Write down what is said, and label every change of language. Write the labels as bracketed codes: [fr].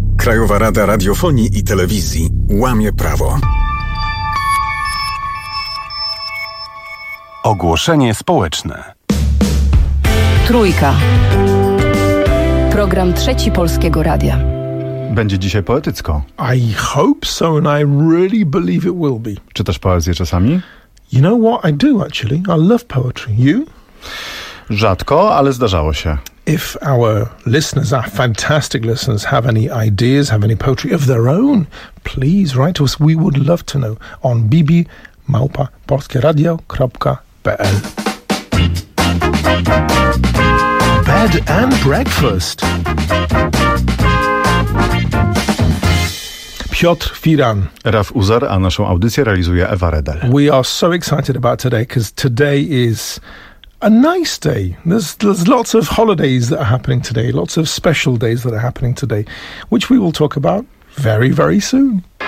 [pl] Krajowa Rada Radiofonii i Telewizji łamie prawo. Ogłoszenie społeczne. Trójka. Program trzeci Polskiego Radia. Będzie dzisiaj poetycko. [en] I hope so and I really believe it will be. [pl] Czytasz poezję czasami? [en] You know what, I do actually. I love poetry. You? [pl] Rzadko, ale zdarzało się. [en] If our listeners, our fantastic listeners, have any ideas, have any poetry of their own, please write to us. We would love to know on bb@polskieradio.pl. Bed and breakfast. [pl] Piotr Firan. Raf Uzar, a naszą audycję realizuje Ewa Redel. [en] We are so excited about today, because today is a nice day. There's lots of holidays that are happening today, lots of special days that are happening today, which we will talk about very, very soon.